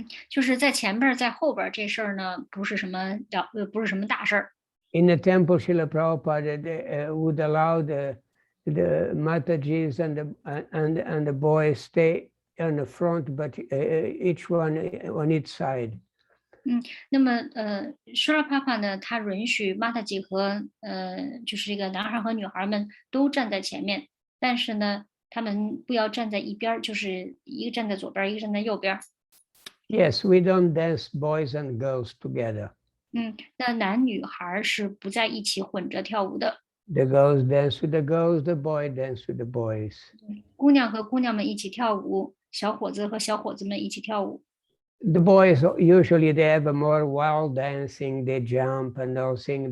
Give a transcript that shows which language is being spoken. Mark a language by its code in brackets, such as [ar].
[zh] 就是在前边在后边这事儿呢，不是什么大事儿。 [en] In the temple, Srila Prabhupada would allow the Matajis and the boys stay on the front, but each one on each side. [zh] 那么Srila Prabhupada 呢，他允许 Mataji 和就是这个男孩和女孩们都站在前面，但是呢，他们不要站在一边，就是一个站在左边，一个站在右边。 [en] Yes, we don't dance boys and girls together. [zh] 那男女孩是不在一起混着跳舞的。 [en] The girls dance with the girls, the boy dance with the boys. [zh] 姑娘和姑娘们一起跳舞，小伙子和小伙子们一起跳舞。 [en] The boys usually they have a more wild dancing, they jump and those things.